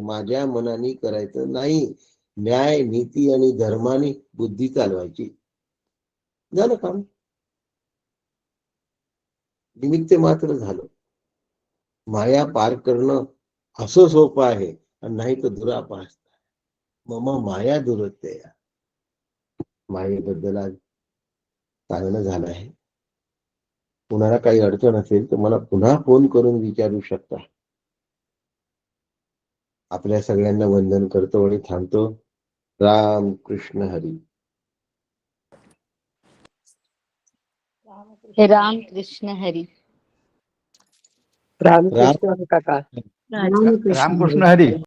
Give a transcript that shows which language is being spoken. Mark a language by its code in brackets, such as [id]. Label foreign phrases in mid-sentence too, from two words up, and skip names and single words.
[mr] माझ्या मनाने करायचं नाही. न्याय नीती आणि धर्माने बुद्धी चालवायची. झालं काम. निमित्त मात्र झालं. माया पार करणं असं सोपं आहे आणि नाही तर दुरापास. [sa] मम माया दुरत्या. [mr] मायेबद्दल आज सांगणं झालं आहे. कुणाला काही अडचण असेल तर मला पुन्हा फोन करून विचारू शकता. आपल्या सगळ्यांना वंदन करतो आणि थांबतो. राम कृष्ण हरी. राम कृष्ण हरी. रामकृष्ण काका. रामकृष्ण रामकृष्ण हरी.